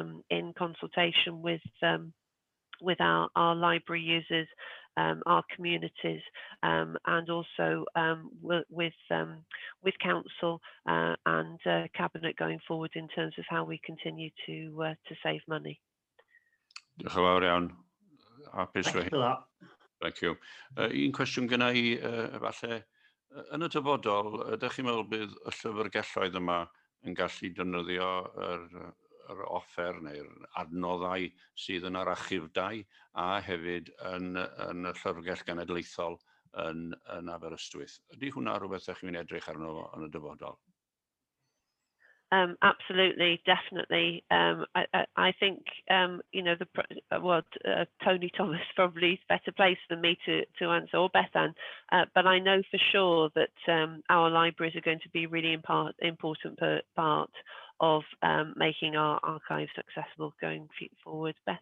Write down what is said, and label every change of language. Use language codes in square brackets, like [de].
[en] in consultation with our library users, our communities, and also with council and cabinet going forward in terms of how we continue to save money. [cy] Diolch yn fawr iawn. Hapus [en] Thanks for that. Thank you. [cy] Un cwestiwn gyda i, falle, yn y dyfodol, ydych chi'n meddwl bydd y llyfrgelloedd yma yn gallu defnyddio yr offer neu'r adnoddau sydd yn yr archifdau a hefyd yn y Llyfrgell Genedlaethol yn Aberystwyth. Ydy hwnna rhywbeth ydych chi'n edrych arno yn y dyfodol? [en] Absolutely, definitely. I think you know Tony Thomas probably is better placed than me to answer, or Bethan. But I know for sure that our libraries are going to be a really important part of making our archives accessible going forward.